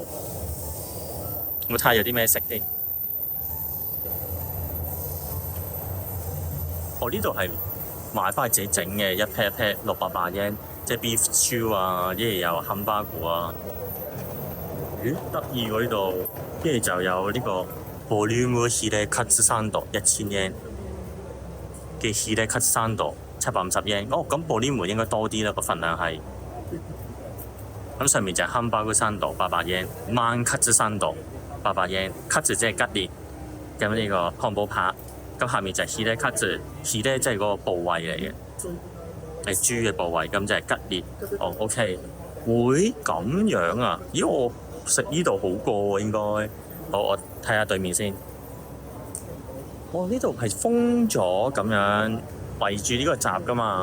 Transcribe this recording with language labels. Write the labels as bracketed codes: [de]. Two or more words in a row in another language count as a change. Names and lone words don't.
[yue] 我睇下有啲咩食先。呢度係買翻自己整嘅一 pair 680 yen，即係 [en] beef stew [yue] 啊，一係有漢巴古啊。咦，得意喎呢度，一係就有呢個 volume [ja] ヒレ カツ サンド [yue] 1000 yen 嘅 [ja] ヒレ カツ サンド [yue] 750 yen。咁 volume 應該多啲啦，個份量係。咁上面就係 [ja] ハンバーグ サンド [yue] 800 yen， [ja] マン カツ サンド [yue] 800 yen，katsu 即係吉列，咁呢個漢堡扒。咁下面就係 [ja] ヒレ カツ， [yue] hire 即係嗰個部位嚟嘅，係豬嘅部位，咁就係吉列。OK， 會咁樣啊？咦，我食呢度好過喎，應該。好，我睇下對面先。呢度係封咗咁樣圍住呢個閘噶嘛？